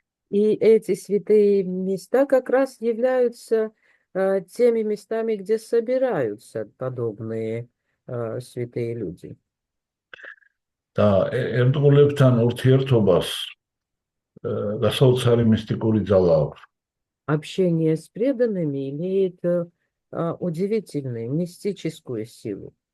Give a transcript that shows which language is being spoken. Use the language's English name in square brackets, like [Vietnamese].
[Russian] И эти святые места как раз являются теми местами, где собираются подобные святые люди. [Georgian] და ერთგულებთან ურთიერთობას გასაოცარი მისტიკური ძალა აქვს. [Russian] Общение с преданными имеет удивительную мистическую силу.